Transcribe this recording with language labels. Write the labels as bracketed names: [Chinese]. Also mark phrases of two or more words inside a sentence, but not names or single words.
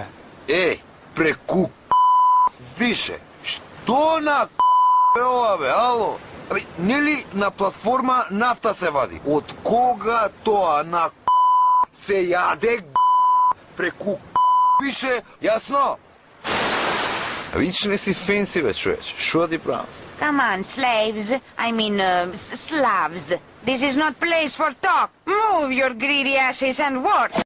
[Macedonian] Преку више, што на ова бе, ало? Абе, нели на платформа нафта се вади? Од кога тоа на се јаде преку више, јасно? Вич не си фенси бе, човече, шо ти правам? [English] Come on, slaves. Slavs. This is not place for talk. Move your greedy asses and work.